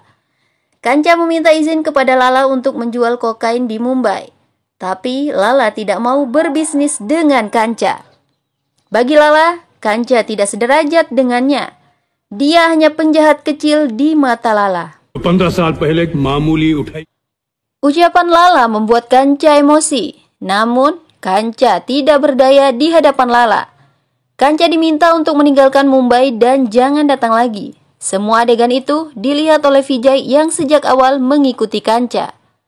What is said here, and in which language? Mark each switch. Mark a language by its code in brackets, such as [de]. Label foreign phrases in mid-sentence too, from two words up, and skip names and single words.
[id] Kancha meminta izin kepada Lala untuk menjual kokain di Mumbai. Tapi Lala tidak mau berbisnis dengan Kancha. Bagi Lala, Kancha tidak sederajat dengannya. Dia hanya penjahat kecil di mata Lala. [hi] 15 साल पहले मामूली उठाई. [id] Ucapan Lala membuat Kancha emosi. Namun Kancha tidak berdaya di hadapan Lala. Kancha diminta untuk meninggalkan Mumbai dan jangan datang lagi. Semua adegan itu dilihat oleh Vijay yang sejak awal mengikuti Kancha.